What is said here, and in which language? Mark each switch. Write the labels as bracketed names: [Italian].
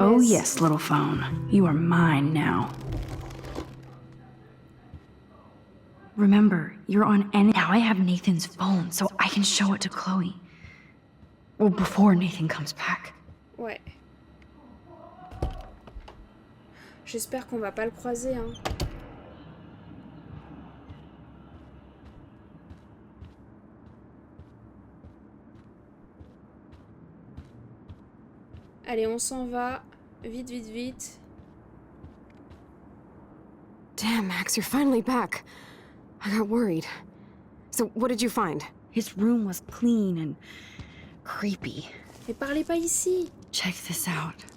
[English] Oh yes, little phone. You are mine now. Remember, you're on Now I have Nathan's phone, so I can show it to Chloe. Well, before Nathan comes back. [French] Ouais. J'espère qu'on va pas le croiser, Allez, on s'en va. Vite, vite, vite. [English] Damn, Max, you're finally back. I got worried. So, what did you find? His room was clean and creepy. [French] Mais parlez pas ici. [English] Check this out.